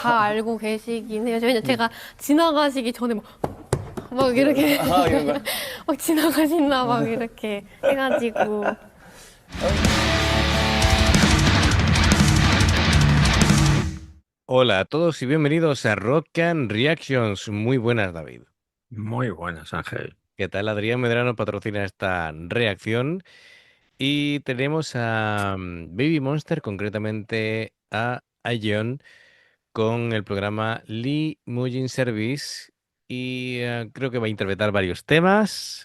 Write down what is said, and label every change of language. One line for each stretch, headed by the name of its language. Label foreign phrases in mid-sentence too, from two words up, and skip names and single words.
Korean: 다 알고 계시긴 해요. 왜냐면 제가 지나가시기 전에 막 이렇게 이런 거. 막 지나가신다 막 이렇게 해가지고
Spanish: Hola a todos y bienvenidos a Rock and Reactions. Muy buenas, David. Muy buenas, Ángel. ¿Qué tal? Adrián Medrano patrocina esta reacción y tenemos a Baby Monster, concretamente a Ayeon, con el programa Lee Mujin Service y creo que va a interpretar varios temas.